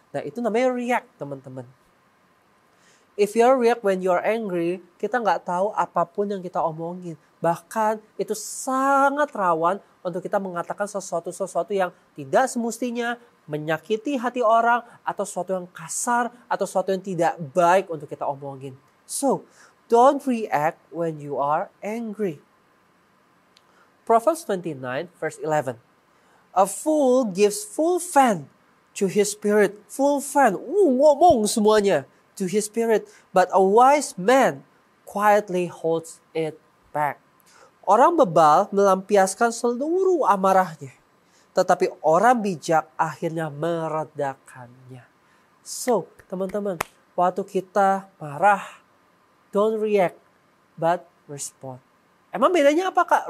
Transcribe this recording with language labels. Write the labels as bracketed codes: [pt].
[id] Nah, itu namanya react, teman-teman. [en] If you react when you are angry, [id] kita gak tahu apapun yang kita omongin. Bahkan itu sangat rawan untuk kita mengatakan sesuatu yang tidak semestinya, menyakiti hati orang, atau sesuatu yang kasar, atau sesuatu yang tidak baik untuk kita omongin. [en] So, don't react when you are angry. Proverbs 29 verse 11. A fool gives full vent to his spirit. Full vent, [id] ngomong semuanya [en] to his spirit. But a wise man quietly holds it back. [id] Orang bebal melampiaskan seluruh amarahnya. Tetapi orang bijak akhirnya meredakannya. So, teman-teman, waktu kita marah, [en] don't react, but respond. [id] Emang bedanya apa, Kak?